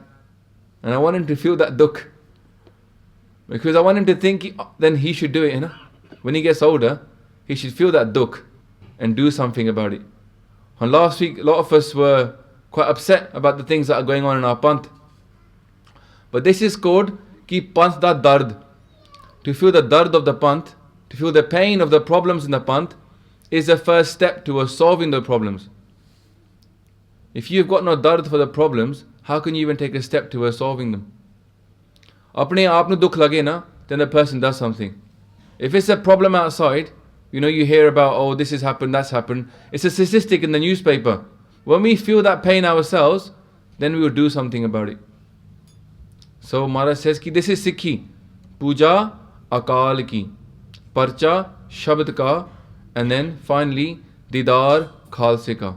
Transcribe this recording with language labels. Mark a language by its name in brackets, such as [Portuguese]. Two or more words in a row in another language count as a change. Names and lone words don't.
[English] And I want him to feel that dukh. Because I want him to think, then he should do it, you know? When he gets older, he should feel that dukh and do something about it. And last week, a lot of us were quite upset about the things that are going on in our Panth. But this is called [Punjabi] ਕਿ ਪੰਥ ਦਾ ਦਰਦ. [English] To feel the dard of the Panth, to feel the pain of the problems in the Panth, is the first step towards solving the problems. If you've got no dard for the problems, how can you even take a step towards solving them? [Punjabi] ਆਪਣੇ ਆਪ ਨੂੰ ਦੁੱਖ ਲੱਗੇ ਨਾ, [English] then the person does something. If it's a problem outside, you hear about, oh, this has happened, that's happened. It's a statistic in the newspaper. When we feel that pain ourselves, then we will do something about it. So Maharaj says ki this is Sikhi. [Punjabi] ਪੂਜਾ ਅਕਾਲ ਕੀ, ਪਰਚਾ ਸ਼ਬਦ ਕਾ, [English] and then finally [Punjabi] ਦੀਦਾਰ ਖ਼ਾਲਸੇ ਕਾ.